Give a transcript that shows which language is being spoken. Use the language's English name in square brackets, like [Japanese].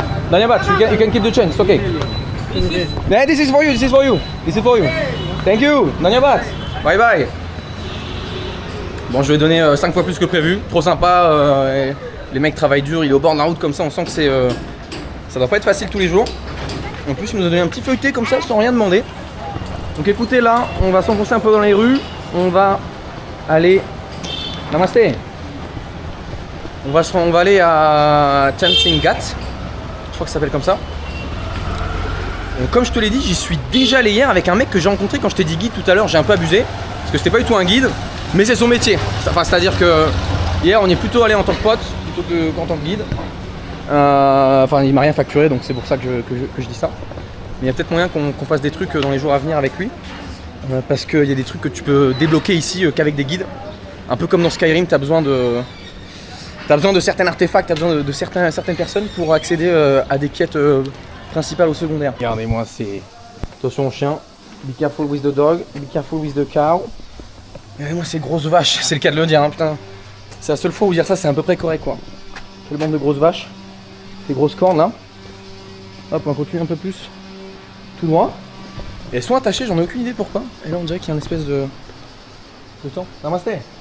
[English] Dhanyabad, you can keep the change, it's okay. Yeah, this is for you, this is for you. This is for you. Thank you, Dhanyabad. Bye bye. [French] Bon, je vais donner 5 fois plus que prévu. Trop sympa. Les mecs travaillent dur, il est au bord de la route comme ça, on sent que c'est ça doit pas être facile tous les jours. En plus, il nous a donné un petit feuilleté comme ça sans rien demander. Donc écoutez, là, on va s'enfoncer un peu dans les rues. On va aller. Namasté. On va aller à Chansingat. Je crois que ça s'appelle comme ça. Donc, comme je te l'ai dit, j'y suis déjà allé hier avec un mec que j'ai rencontré quand je t'ai dit guide tout à l'heure. J'ai un peu abusé parce que c'était pas du tout un guide, mais c'est son métier. Enfin, c'est-à-dire que hier, on est plutôt allé en tant que pote plutôt qu'en tant que guide. Enfin, il m'a rien facturé, donc c'est pour ça que je dis ça. Mais il y a peut-être moyen qu'on fasse des trucs dans les jours à venir avec lui. Parce qu'il y a des trucs que tu peux débloquer ici qu'avec des guides. Un peu comme dans Skyrim, tu as besoin de certains artefacts, tu as besoin de certaines personnes pour accéder à des quêtes principales ou secondaires. Regardez-moi, c'est... Attention au chien. [English] Be careful with the dog, be careful with the cow. [French] Regardez-moi ces grosses vaches, c'est le cas de le dire, hein, putain. C'est la seule fois où dire ça, c'est à peu près correct, quoi. Quelle bande de grosses vaches. Ces grosses cornes, là. Hop, on va continuer un peu plus. Tout droit. Et elles sont attachées, j'en ai aucune idée pourquoi. Et là, on dirait qu'il y a une espèce de temple. Namasté.